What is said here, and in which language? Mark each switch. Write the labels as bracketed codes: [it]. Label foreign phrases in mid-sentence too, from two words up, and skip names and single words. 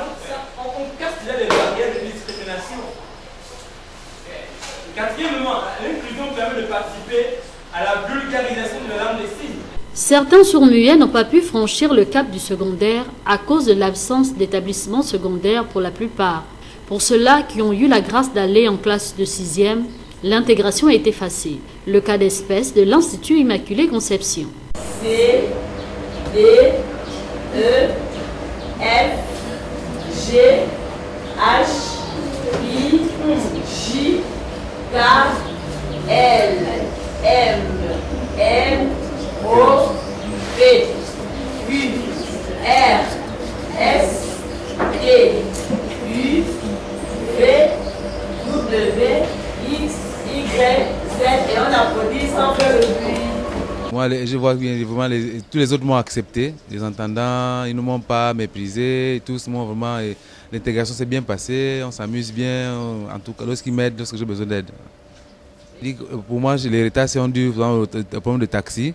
[fr] Donc ça, on casse déjà les barrières de discrimination. Quatrièmement, l'inclusion permet de participer à la vulgarisation de la langue des signes. Certains sourds-muets n'ont pas pu franchir le cap du secondaire à cause de l'absence d'établissement secondaire pour la plupart. Pour ceux-là qui ont eu la grâce d'aller en classe de 6e, l'intégration a été facile. Le cas d'espèce de l'Institut Immaculée Conception. C, D, E, F, G, H, I, J, K, L, M, N, O, P, U, R, S, T, U, V, W, X, Y, Z, et on applaudit sans faire le bruit. Moi, je vois bien, vraiment, tous les autres m'ont accepté, les entendants, ils ne m'ont pas méprisé, tous m'ont vraiment, l'intégration s'est bien passée, on s'amuse bien, en tout cas, lorsqu'ils m'aident, lorsque j'ai besoin d'aide. Pour moi, l'héritage, c'est dû au problème de taxi.